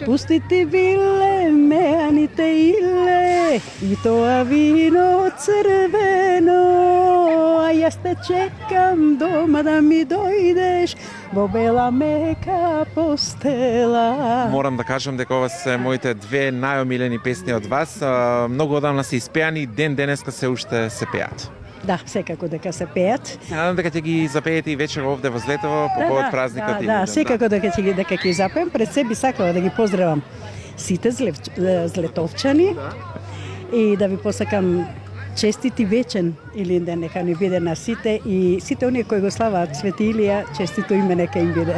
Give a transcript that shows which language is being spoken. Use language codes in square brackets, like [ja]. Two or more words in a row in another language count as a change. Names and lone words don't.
[mk] Пуштити биле ме, ани те иле, и то вино црвено, а ја те чекам дома да ми дојдеш, бо бела мека постела. Морам да кажем дека ова се моите две најомилени песни од вас. Многу одамна се испеани, ден денеска се уште се пеат. Да, секако дека се пеат. Се надам дека ќе ги запеете и вечер овде во Злетово по повод празникот. Да, секако дека ќе запеам. Пред се би сакала да ги поздравам сите злетовчани и да ви посакам честити вечен Илинден, нека ни биде на сите и сите оние кои го славаат Свети Илија, честито име нека им биде.